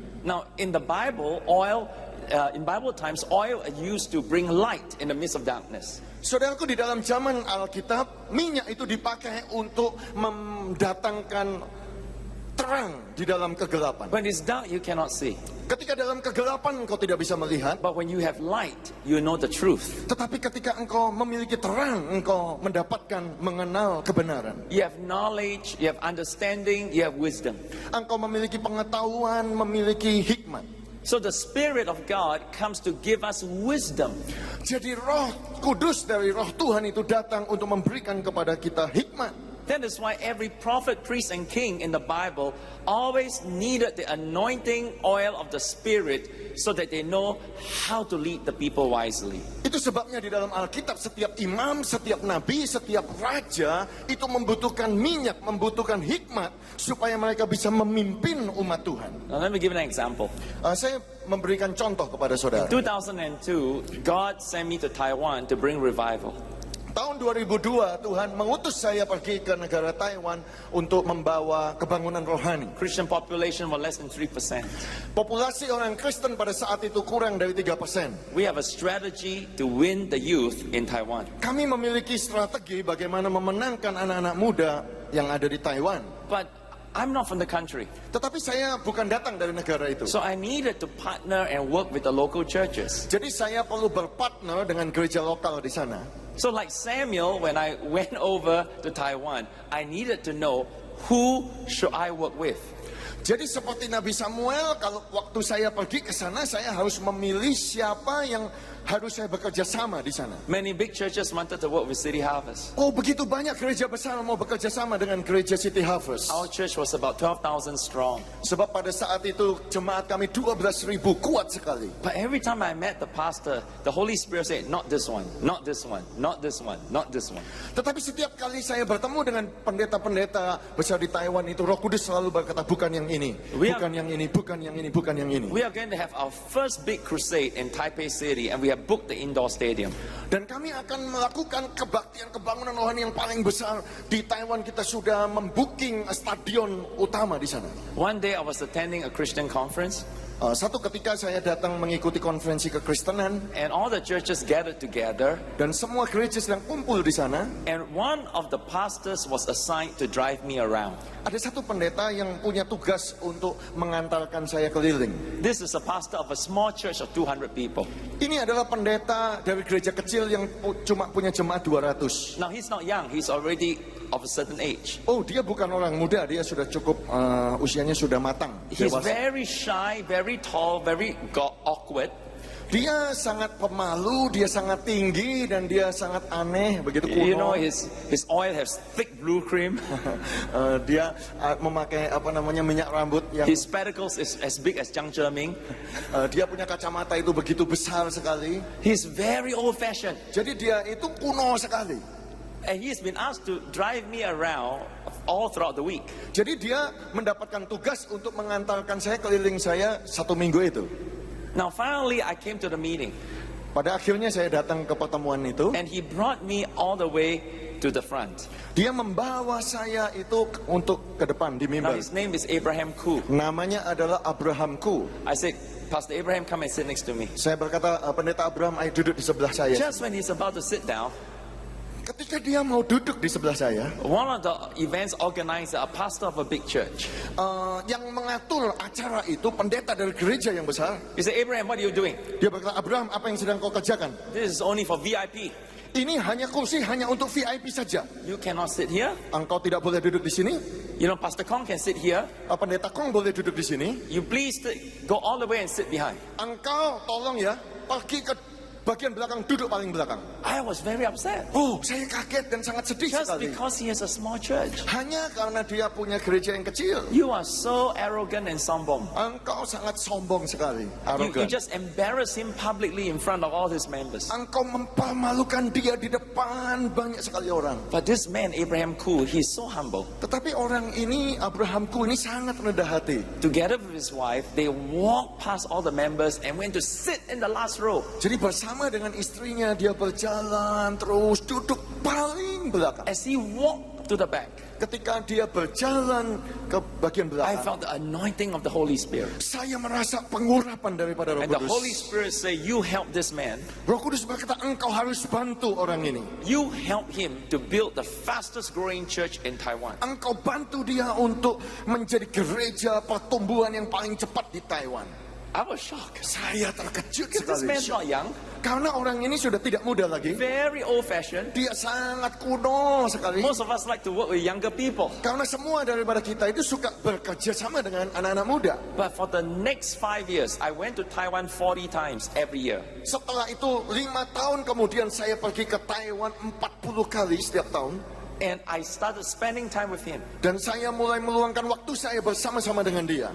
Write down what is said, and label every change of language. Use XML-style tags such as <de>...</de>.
<en>Now, in the Bible, in Bible times, oil is used to bring light in the midst of darkness.</en> <id>Saudaraku, di dalam zaman Alkitab, minyak itu dipakai untuk mendatangkan terang di dalam kegelapan.</id> <en>When it's dark, you cannot see.</en> <id>Ketika dalam kegelapan engkau tidak bisa melihat,</id> <en>But when you have light, you know the truth.</en> <id>tetapi ketika engkau memiliki terang, engkau mendapatkan mengenal kebenaran.</id> <en>You have knowledge, you have understanding, you have wisdom.</en> <id>Engkau memiliki pengetahuan, memiliki hikmat.</id> <en>So the Spirit of God comes to give us wisdom.</en> <id>Jadi Roh Kudus dari Roh Tuhan itu datang untuk memberikan kepada kita hikmat.</id> <en>That is why every prophet, priest, and king in the Bible always needed the anointing oil of the Spirit so that they know how to lead the people wisely.</en> <id>Itu sebabnya di dalam Alkitab setiap imam, setiap nabi, setiap raja itu membutuhkan minyak, membutuhkan hikmat supaya mereka bisa memimpin umat Tuhan.</id> <en>Now let me give an example.</en> <id>Saya memberikan contoh kepada saudara.</id> <en>2002, God sent me to Taiwan to bring revival.</en> <id>Tahun 2002 Tuhan mengutus saya pergi ke negara Taiwan untuk membawa kebangunan rohani.</id> <en>Christian population was less than 3%.</en> <id>Populasi orang Kristen pada saat itu kurang dari 3%.</id> <en>We have a strategy to win the youth in Taiwan.</en> <id>Kami memiliki strategi bagaimana memenangkan anak-anak muda yang ada di Taiwan.</id> <en>But I'm not from the country.</en> <id>Tetapi saya bukan datang dari negara itu.</id> <en>So I needed to partner and work with the local churches.</en> <id>Jadi saya perlu berpartner dengan gereja lokal di sana.</id> <en>So like Samuel, when I went over to Taiwan, I needed to know who should I work with.</en> <id>Jadi seperti Nabi Samuel, kalau waktu saya pergi ke sana, saya harus memilih siapa yang harus saya bekerja sama di sana.</id> <en>Many big churches wanted to work with City Harvest.</en> <id>Oh, begitu banyak gereja besar mau bekerja sama dengan gereja City Harvest.</id> <en>Our church was about 12,000 strong.</en> <id>Sebab pada saat itu jemaat kami 12.000 kuat sekali.</id> <en>But every time I met the pastor, the Holy Spirit said, not this one, not this one, not this one, not this one.</en> <id>Tetapi setiap kali saya bertemu dengan pendeta-pendeta besar di Taiwan itu, Roh Kudus selalu berkata, bukan yang ini,</id> <en>We are-</en> <id>bukan yang ini, bukan yang ini, bukan yang ini.</id> <en>We are going to have our first big crusade in Taipei City, and we have booked the indoor stadium.</en> <id>Dan kami akan melakukan kebaktian kebangunan rohani yang paling besar di Taiwan. Kita sudah membooking stadion utama di sana.</id> <en>One day I was attending a Christian conference,</en> <id>Satu ketika saya datang mengikuti konferensi kekristenan</id> <en>and all the churches gathered together,</en> <id>dan semua gereja sedang kumpul di sana.</id> <en>and one of the pastors was assigned to drive me around.</en> <id>Ada satu pendeta yang punya tugas untuk mengantarkan saya keliling.</id> <en>This is a pastor of a small church of 200 people.</en> <id>Ini adalah pendeta dari gereja kecil yang cuma punya jemaat 200.</id> <en>Now he's not young, he's already of a certain age.</en> <id>Oh, dia bukan orang muda, dia sudah cukup usianya sudah matang,</id> <en>He's</en> <id>dewasa.</id> <en>very shy, very tall, very awkward.</en> <id>Dia sangat pemalu, dia sangat tinggi dan dia sangat aneh, begitu</id> <en>You know,</en> <id>kuno.</id> <en>his oil has thick blue cream.</en> <id>Dia memakai minyak rambut yang</id> <en>His spectacles is as big as Jiang Zheming.</en> <id>dia punya kacamata itu begitu besar sekali.</id> <en>He's very old-fashioned.</en> <id>Jadi dia itu kuno sekali.</id> <en>And he's been asked to drive me around all throughout the week.</en> <id>Jadi dia mendapatkan tugas untuk mengantarkan saya keliling saya 1 minggu itu.</id> <en>Now finally I came to the meeting,</en> <id>Pada akhirnya saya datang ke pertemuan itu.</id> <en>and he brought me all the way to the front.</en> <id>Dia membawa saya itu untuk ke depan di</id> <en>Now</en> <id>mimbar.</id> <en>his name is Abraham Koo.</en> <id>Namanya adalah Abraham Koo.</id> <en>I said, Pastor Abraham, come and sit next to me.</en> <id>Saya berkata, pendeta Abraham, ayo duduk di sebelah saya.</id> <en>Just when he's about to sit down,</en> <id>Ketika dia mau duduk di sebelah saya,</id> <en>one of the events organizer, a pastor of a big church,</en> <id>yang mengatur acara itu pendeta dari gereja yang besar.</id> <en>he said, Abraham, what are you doing?</en> <id>Dia berkata, Abraham, apa yang sedang kau kerjakan?</id> <en>This is only for VIP.</en> <id>Ini hanya kursi, hanya untuk VIP saja.</id> <en>You cannot sit here.</en> <id>Engkau tidak boleh duduk di sini.</id> <en>You know, Pastor Kong can sit here.</en> <id>Pendeta Kong boleh duduk di sini.</id> <en>You please go all the way and sit behind.</en> <id>Engkau tolong ya, pergi ke bagian belakang, duduk paling belakang.</id> <en>I was very upset.</en> <id>Oh, saya kaget dan sangat sedih</id> <en>Just</en> <id>sekali.</id> <en>because he has a small church.</en> <id>Hanya karena dia punya gereja yang kecil.</id> <en>You are so arrogant and sombong.</en> <id>Engkau sangat sombong sekali,</id> <en>You</en> <id>arogan.</id> <en>just embarrass him publicly in front of all his members.</en> <id>Engkau mempermalukan dia di depan banyak sekali orang.</id> <en>But this man, Abraham Koo, he's so humble.</en> <id>Tetapi orang ini, Abrahamku ini sangat rendah hati.</id> <en>Together with his wife, they walked past all the members and went to sit in the last row.</en> <id>Jadi bersama dengan istrinya dia berjalan terus duduk paling belakang.</id> <en>As he walked to the back,</en> <id>Ketika dia berjalan ke bagian</id> <en>I</en> <id>belakang,</id> <en>felt the anointing of the Holy Spirit.</en> <id>saya merasa pengurapan daripada Roh</id> <en>And the Holy</en> <id>Kudus.</id> <en>Spirit say, you help this man.</en> <id>Roh Kudus berkata, engkau harus bantu orang ini.</id> <en>You help him to build the fastest growing church in Taiwan.</en> <id>Engkau bantu dia untuk menjadi gereja pertumbuhan yang paling cepat di Taiwan.</id> <en>I was shocked.</en> <id>Saya terkejut</id> <en>Because this</en> <id>sekali.</id> <en>man's not young,</en> <id>Karena orang ini sudah tidak muda lagi.</id> <en>very old fashioned.</en> <id>Dia sangat kuno sekali.</id> <en>Most of us like to work with younger people.</en> <id>Karena semua daripada kita itu suka bekerja sama dengan anak-anak muda.</id> <en>But for the next 5 years, I went to Taiwan 40 times every year.</en> <id>Setelah itu 5 tahun kemudian saya pergi ke Taiwan 40 kali setiap tahun.</id> <en>And I started spending time with him,</en> <id>Dan saya mulai meluangkan waktu saya bersama-sama dengan dia.</id>